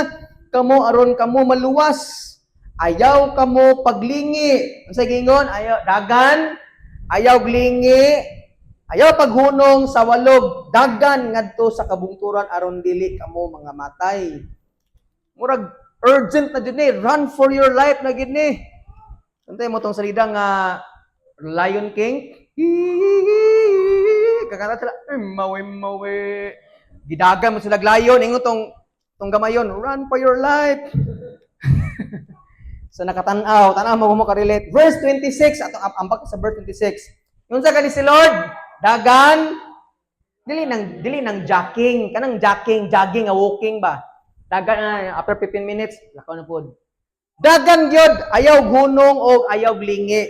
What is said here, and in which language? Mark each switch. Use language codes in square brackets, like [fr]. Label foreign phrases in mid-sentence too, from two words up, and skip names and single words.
[ceb] Kamo aron kamo maluwas. Ayaw kamo paglingi. Unsa gingon? Ayaw dagan, ayaw glingi. Ayaw paghunong sa walog, dagan ngadto sa kabungturan aron dili kamo mga matay. Murag urgent na jud ni, [en] run for your life [ceb] na gid ni. Untay mo tong salida nga Lion King. Kakanta sila, mawe. Gidagan mo sila lion, ingon tong gamayon, [en] run for your life. [ceb] So nakatan-aw, tanaw mo ka-relate. Verse 26, atong ambak sa verse 26. Unsa kani si Lord? Dagan, dili nang jogging, kanang jogging nga walking ba? Dagan [en] after 15 minutes, [ceb] lakaw na pod. Dagan gyud, ayaw gunong o ayaw glingi.